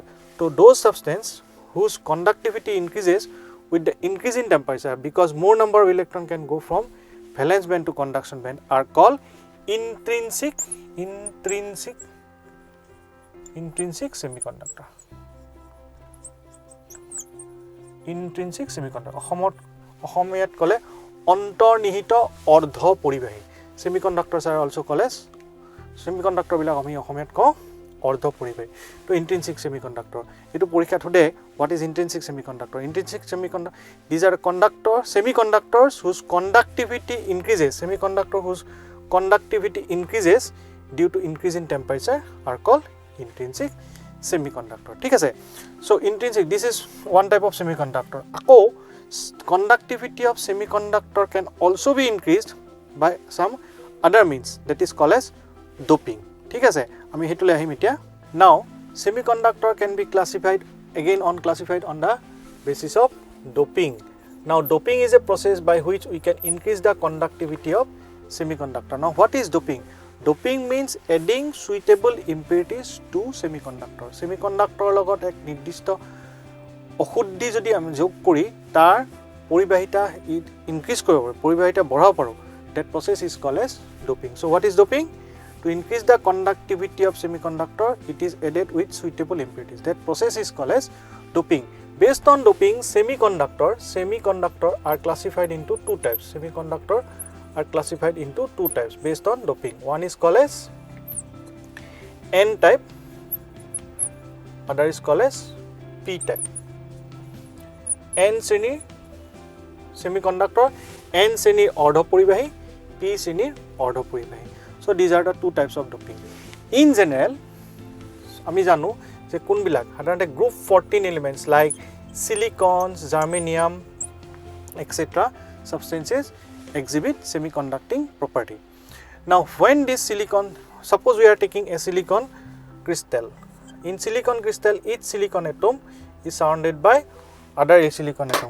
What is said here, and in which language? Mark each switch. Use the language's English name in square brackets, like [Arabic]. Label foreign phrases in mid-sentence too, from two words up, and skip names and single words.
[English] So those substance whose conductivity increases with the increasing temperature, because more number of electron can go from valence band to conduction band, are called intrinsic semiconductor. Intrinsic semiconductor. [Assamese] অসমীয়াত কলে অন্তৰ্নিহিত অৰ্ধ পৰিবাহী. [English] Semiconductors are also called as semiconductor [Assamese] বিলাক আমি অসমীয়াত কওঁ অৰ্ধ পৰিবাহী. [English] তো intrinsic semiconductor. [Assamese] এটো পৰীক্ষাত হতে [English] what is intrinsic semiconductor? Intrinsic semiconductor, these are semiconductors whose conductivity increases due to increase in temperature are called intrinsic semiconductor. [Assamese] ঠিক আছে? [English] So intrinsic, this is one type of semiconductor. আকৌ conductivity of semiconductor can also be increased by some other means, that is called as doping. [Assamese] ঠিক আছে? আমি হেতুলে আহিম এতিয়া. [English] Now semiconductor can be classified on the basis of doping. Now doping is a process by which we can increase the conductivity of semiconductor. Now what is doping? Doping means adding suitable impurities to semiconductor. [Assamese] Semiconductor লগত এক নিৰ্দিষ্ট অশুদ্ধি যদি আমি যোগ কৰি তাৰ পৰিবাহিতা ইনক্ৰিজ কৰিব পাৰো, পৰিবাহিতা বঢ়াব পাৰো, [English] that process is called as doping. So what is doping? To increase the conductivity of semiconductor, it is added with suitable impurities. That process is called as doping. Based on doping, semiconductor are classified into two types. Semiconductor are classified into two types based on doping. One is called as N type, other is called as P type. [Assamese] N শ্ৰেণীৰ semiconductor, N শ্ৰেণীৰ অৰ্ধ পৰিবাহী, [English] P শ্ৰেণীৰ [Assamese] অৰ্ধ পৰিবাহী. [English] So these are the two types of doping. In general, [Assamese] আমি জানো যে কোনবিলাক সাধাৰণতে [English] group 14 elements like silicon, germanium, etc. substances exhibit semiconducting property. Now when this silicon, suppose we are taking a silicon crystal. In silicon crystal, each silicon atom is surrounded by other silicon atom.